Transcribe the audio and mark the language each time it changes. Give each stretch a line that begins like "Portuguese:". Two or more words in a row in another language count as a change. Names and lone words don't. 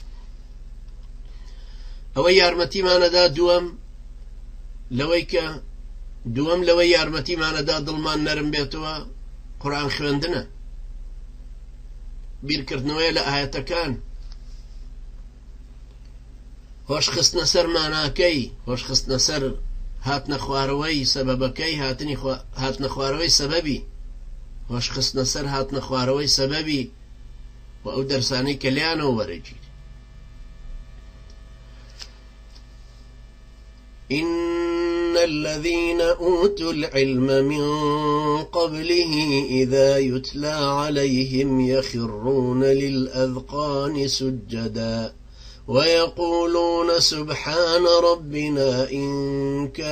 Central Kurdish: ئەوەی یارمەتیمانەدا دووەم لەوەی یارمەتیمانەدا دڵمان نەرم بێتەوە قورئان خوێندنە، بیرکردنەوەیە لە ئاەتەکان، هۆشخستنە سەر ماناکەی، هۆشخستنە سەر هاتنە خوارەوەی سەبەبەکەی، هاتنە خوارەوەی سەبەبی، هۆشخستنە سەر هاتنە خوارەوەی سەبەبی و ئەو دەرسانەی کە لیانەوە وەرەگیر.
Arabic: إن الذين أوتوا العلم من قبله إذا يتلى عليهم يخرون للأذقان سجدا ويقولون سبحان ربنا إن